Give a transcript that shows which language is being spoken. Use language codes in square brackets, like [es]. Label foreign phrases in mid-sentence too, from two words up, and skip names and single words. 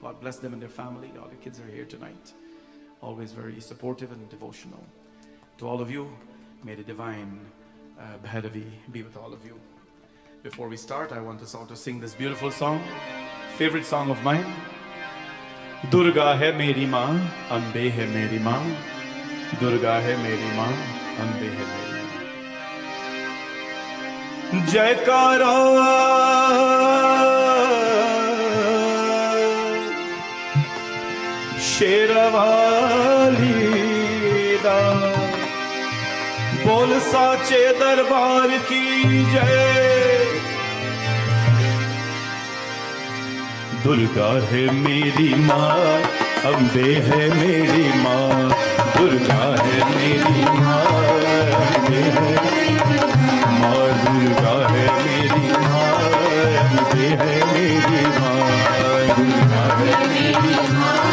[en] God bless them and their family. All the kids are here tonight. Always very supportive and devotional. To all of you, may the divine Bhairavi be with all of you. Before we start, I want us all to sing this beautiful song, favorite song of mine. [hi] दुर्गा है मेरी माँ, अम्बे है मेरी माँ. दुर्गा है मेरी माँ, अम्बे है मेरी माँ. Jaikara शेरवाली दा बोल साचे दरबार की जय दुर्गा है मेरी माँ अम्बे है मेरी माँ दुर्गा है मेरी माँ अम्बे है माँ दुर्गा है मेरी माँ अम्बे है मेरी माँ दुर्गा है मेरी माँ